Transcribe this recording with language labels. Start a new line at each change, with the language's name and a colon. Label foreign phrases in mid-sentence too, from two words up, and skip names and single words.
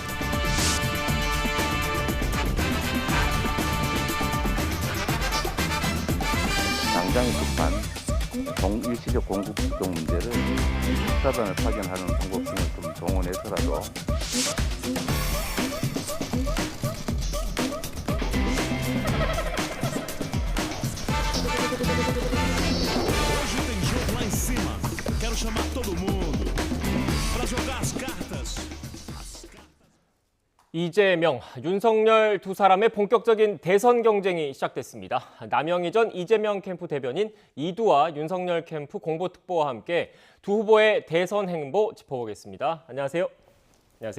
Korean: 당장이 급한 일시적 공급 부족 문제를 수사단을 파견하는 방법 등을 좀 동원해서라도
Portuguese: Hoje tem jogo lá em cima. Quero chamar todo mundo pra jogar as cartas.
Korean: 이재명, 윤석열 두 사람의 본격적인 대선 경쟁이 시작됐습니다. 남영희 전 이재명 캠프 대변인 이두와 윤석열 캠프 공보특보와 함께 두 후보의 대선 행보 짚어보겠습니다. 안녕하세요. 안녕하세요.